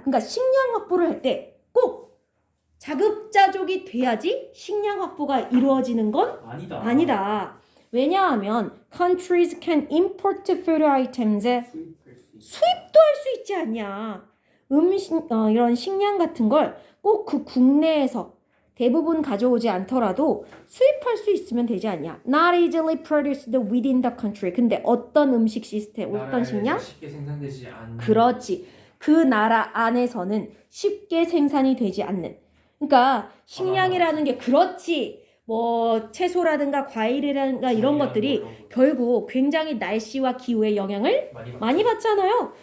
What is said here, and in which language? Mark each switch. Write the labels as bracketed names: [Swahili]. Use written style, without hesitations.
[Korean] 그러니까 식량 확보를 할 때 꼭 자급자족이 돼야지 식량 확보가 이루어지는 건 아니다. 왜냐하면 [English] countries can import food items [Korean] 수입도 할 수 있지 않냐. 이런 식량 같은 걸 꼭 그 국내에서 대부분 가져오지 않더라도 수입할 수 있으면 되지 않냐. [English] Not easily produced within the country. [Korean] 근데 어떤 음식 시스템, 어떤 식량? 쉽게 생산되지 않는. 그렇지. 그 나라 안에서는 쉽게 생산이 되지 않는. 그러니까 식량이라는 게 그렇지. 뭐 채소라든가 과일이라든가 이런 것들이 결국 굉장히 날씨와 기후의 영향을 많이 받잖아요.